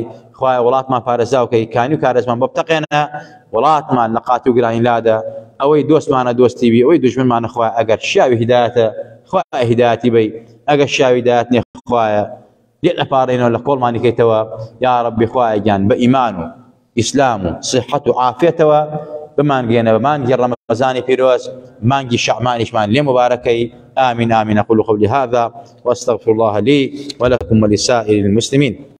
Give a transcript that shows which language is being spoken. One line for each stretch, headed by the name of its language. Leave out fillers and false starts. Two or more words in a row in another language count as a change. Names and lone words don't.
Central Kurdish: خوای وڵاتمان پارێزراو کەی، کانی و کارێزمان بۆ بتەقێنە، وڵاتمان لە قاتی و گرانی لادە، ئەوەی دۆستمانە دۆستی بی، ئەوەی دوژمنمانە خوای ئەگەر شیاوی هیدایەتە خوای هیدایەتی بی، ئەگەر شیاوی هیدایەت نییە خوایە لێ نەپارڕێنەوە لە کۆڵمانی کەیتەوە. یا ڕەبی خوای گیان بە ئیمان و ئیسلام و صحەت و عافیەتەوە بمانگێنە، بمانگی ڕەمەزانی پیرۆز، مانگی شەعبانیشمان لێ مبارەکەی.
Arabic: آمين آمين. أقول قولي هذا وأستغفر الله لي ولكم ولسائر المسلمين.